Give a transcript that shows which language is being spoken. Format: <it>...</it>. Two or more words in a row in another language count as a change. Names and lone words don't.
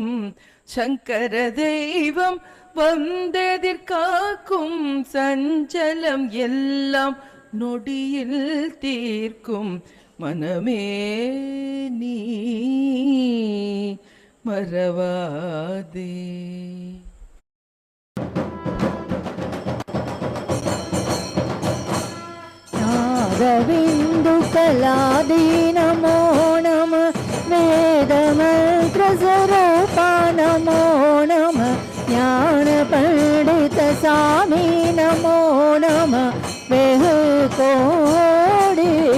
<ta>சங்கர தெய்வம் வந்தெதிர்காக்கும், சஞ்சலம் எல்லாம் நொடியில் தீர்க்கும் மனமே நீ மறவாதே.</ta> <sa>नागबिन्दु कलादि नमो नमः वेदमन्त्रस्वरूपा नमो नमः ज्ञानपण्डित स्वामी नमो नमः वेहुकोडि</sa>